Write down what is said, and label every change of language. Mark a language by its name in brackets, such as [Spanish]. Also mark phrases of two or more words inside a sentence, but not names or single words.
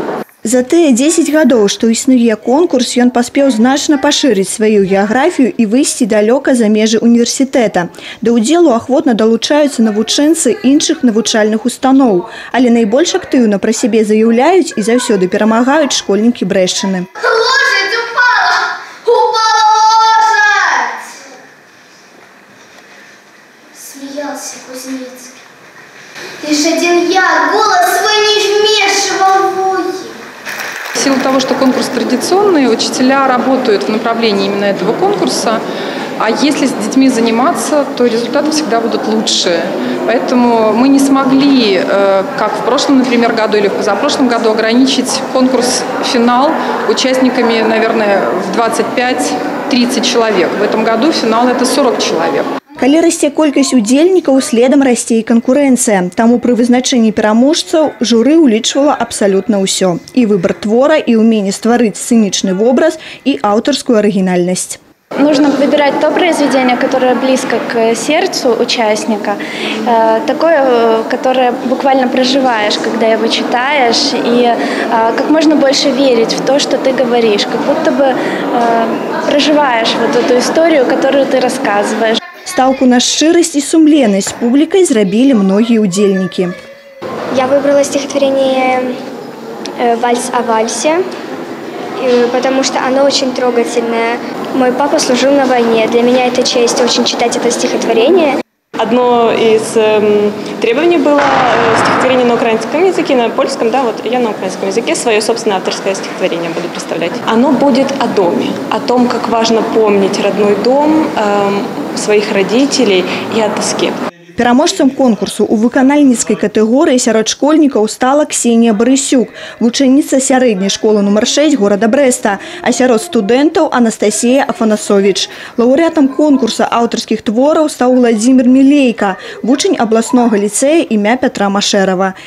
[Belarusian] За тыя 10 гадоў, што існуе конкурс, ён паспеў значна пашырыць сваю геаграфію і выйсці далёка за межы універсітэта. Да ўдзелу ахвотна далучаюцца навучэнцы іншых навучальных устаноў, але найбольш актыўна пра сябе заяўляюць і заўсёды перамагаюць школьнікі Брэшчыны. [Russian] Лошадь упала! Упала лошадь! Смеялся Кузнецкий. Лишь один я голос свой не вмешивал в ухи. В силу того, что конкурс традиционный, учителя работают в направлении именно этого конкурса, а если с детьми заниматься, то результаты всегда будут лучше. Поэтому мы не смогли, как в прошлом, например, году или в позапрошлом году, ограничить конкурс-финал участниками, наверное, в 25-30 человек. В этом году финал – это 40 человек. [Belarusian] Калі расце колькасць удзельнікаў, следам расце і канкурэнцыя. Таму пры вызначэнні пераможцаў журы ўлічвала абсалютна ўсё. І выбар твора, і ўменне стварыць сцэнічны вобраз, і аўтарскую арыгінальнасць. [Russian] Нужно выбирать то произведение, которое близко к сердцу участника, такое, которое буквально проживаешь, когда его читаешь, и как можно больше верить в то, что ты говоришь, как будто бы проживаешь вот эту историю, которую ты рассказываешь. [Belarusian] Стаўку на шчырасць і сумленнасць публікай зрабілі многія удзельнікі. [Russian] Я выбрала стихотворение «Вальс о вальсе», потому что оно очень трогательное. Мой папа служил на войне. Для меня это честь очень читать это стихотворение. Одно из требований было стихотворение на украинском языке, на польском, да, вот я на украинском языке свое собственное авторское стихотворение буду представлять. Оно будет о доме, о том, как важно помнить родной дом, своих родителей и о тоске. [Belarusian] Пераможцам конкурсу у выканальніцкай катэгорыі сярод школьнікаў стала Ксенія Барысюк, вучэніца сярэдняй школы нумар 6 горада Брэста, а сярод студэнтаў Анастасія Афанасовіч. Лаўрэатам конкурса аўтарскіх твораў стаў Владзімір Мілейка, вучань абласнога ліцэя імя Пятра Машэрава.